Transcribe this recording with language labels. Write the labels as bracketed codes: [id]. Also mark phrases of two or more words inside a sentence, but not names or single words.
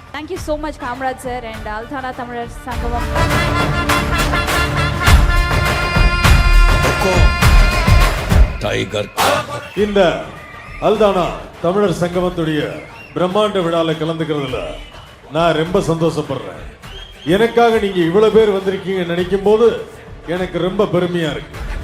[en] you so much, Kamraj sir and Althana Tamizhar Sangamam. [ta] டைகர் இந்த அல்தானா தமிழர் சங்கமத்துடைய பிரம்மாண்ட விழால கலந்துக்கிறதுல நான் ரொம்ப சந்தோஷப்படுறேன். எனக்காக நீங்க இவ்வளவு பேர் வந்திருக்கீங்க நினைக்கும் போது எனக்கு ரொம்ப பெருமையா இருக்கு.